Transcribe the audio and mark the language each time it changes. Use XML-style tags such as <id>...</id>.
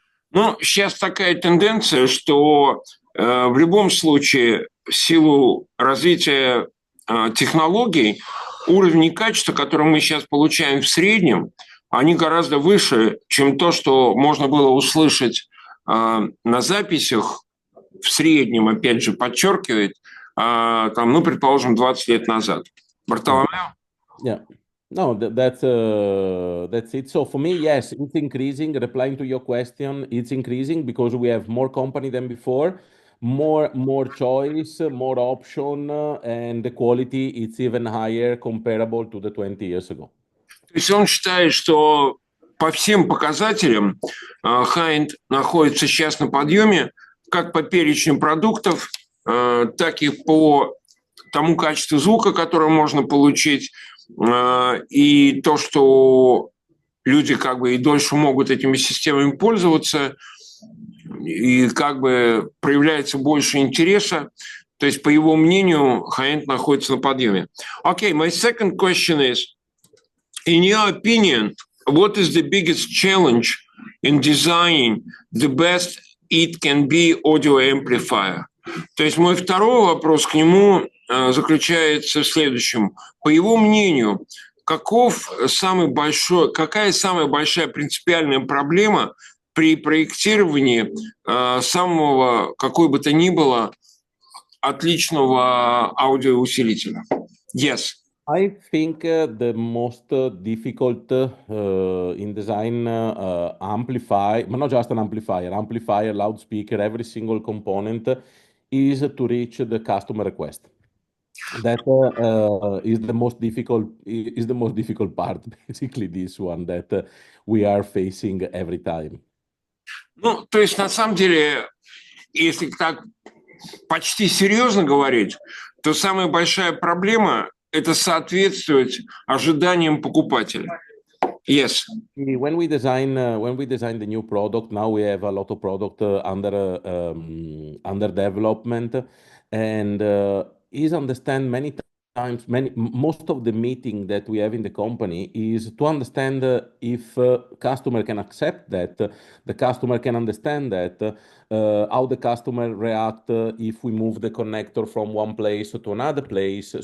<ru>Ну, сейчас такая тенденция, что в любом случае в силу развития технологий уровень и качество, которое мы сейчас получаем в среднем, они гораздо выше, чем то, что можно было услышать на записях в среднем, опять же, подчеркивает, там, ну, предположим, 20 лет назад. Бартоломео?</ru> <en>Yeah. No, that's it. So for me, yes, it's increasing. Replying to your question, it's increasing because we have more company than before, more choice, more option, and the quality it's even higher comparable to the 20 years ago.</en> <ru>То есть он считает, что по всем показателям high-end находится сейчас на подъеме, как по перечню продуктов, так и по тому качеству звука, которое можно получить, и то, что люди как бы и дольше могут этими системами пользоваться, и как бы проявляется больше интереса. То есть, по его мнению, high-end находится на подъеме.</ru> <en>Okay, my second question is, in your opinion, what is the biggest challenge in designing the best it can be audio amplifier?</en> <ru>То есть мой второй вопрос к нему заключается в следующем. По его мнению, какая самая большая принципиальная проблема при проектировании самого, какой бы то ни было, отличного аудиоусилителя?</ru> <en>Yes. I think the most difficult in design amplifier, but not just an amplifier, loudspeaker, every single component is to reach the customer request. That is the most difficult part, basically this one that we are facing every time.</en> <ru>Ну, то есть на самом деле, если так почти серьезно говорить, то самая большая проблема – это соответствовать ожиданиям покупателя.</ru> <en>Yes. When we design the new product, now we have a lot of product under development, and is understand many times, most of the meeting that we have in the company is to understand if customer can accept that, the customer can understand that, how the customer react if we move the connector from one place to another place.</en>